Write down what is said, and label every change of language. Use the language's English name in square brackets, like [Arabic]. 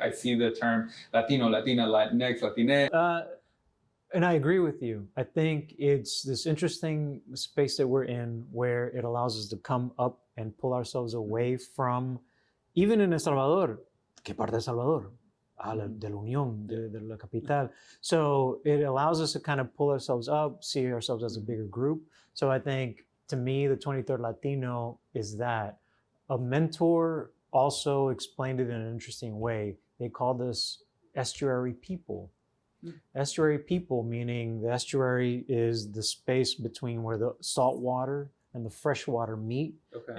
[English] I see the term Latino, Latina, Latinx, Latine. And I agree with you. I think it's this interesting space that we're in where it allows us to come up and pull ourselves away from, even in El Salvador, [Spanish] ¿qué parte de El Salvador? De la Unión, de la capital. [English] So it allows us to kind of pull ourselves up, see ourselves as a bigger group. So I think, to me, the 23rd Latino is that. A mentor also explained it in an interesting way. They called us estuary people. Estuary people, meaning the estuary is the space between where the salt water and the fresh water meet. Okay.